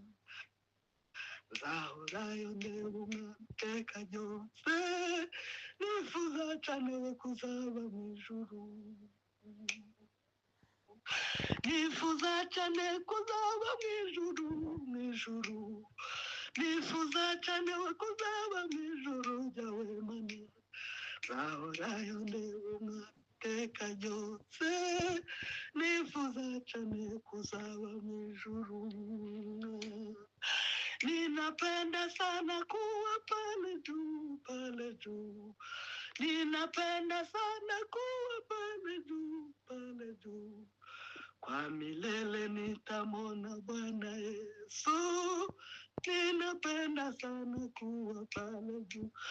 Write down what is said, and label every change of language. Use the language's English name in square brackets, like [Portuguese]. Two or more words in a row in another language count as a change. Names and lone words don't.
[Kinyarwanda] nzahorayo ndeba umwami iteka ryose, nifuza cyane we kuzaba mu ijuru, nifuza cyane kuzaba mu ijuru, mu ijuru, nifuza cyane we kuzaba mu ijuru ryawe Mana, nzahorayo ndeba umwami iteka ryose, nifuza cyane kuzaba mu ijuru. [Swahili] Ninapenda sana kuwa pale juu, pale juu, ninapenda sana kuwa pale juu, pale juu, kwa milele nitamwona Bwana Yesu, ninapenda sana kuwa pale juu,